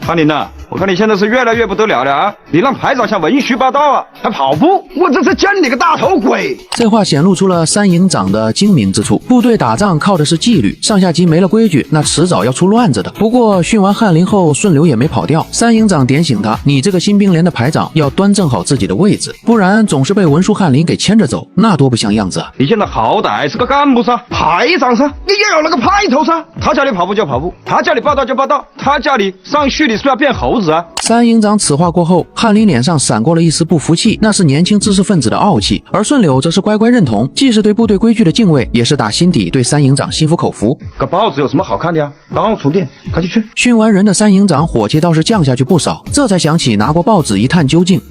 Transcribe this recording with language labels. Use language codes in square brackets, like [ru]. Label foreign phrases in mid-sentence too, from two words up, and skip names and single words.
[zh] 翰林吶，我看你現在是越來越不得了了啊！你讓排長向文書報道啊，還跑步，我這是見你個大頭鬼！這話顯露出了三營長的精明之處。部隊打仗靠的是紀律，上下級沒了規矩，那遲早要出亂子的。不過訓完翰林後，順柳也沒跑掉。三營長點醒他，你這個新兵連的排長要端正好自己的位置，不然總是被文書翰林給牽着走，那多不像樣子啊！你現在好歹是個幹部噻，排長噻，你也有那個派頭噻。他叫你跑步就跑步，他叫你報道就報道，他叫你上序，你是不是要變猴子啊？三營長此話過後，翰林臉上閃過了一絲不服氣，那是年輕知識分子的傲氣。而順柳則是乖乖認同，既是對部隊規矩的敬畏，也是打心底對三營長心服口服。個報紙有什麼好看的呀？剛充電，趕緊去。訓完人的三營長火氣倒是降下去不少，這才想起拿過報紙一探究竟。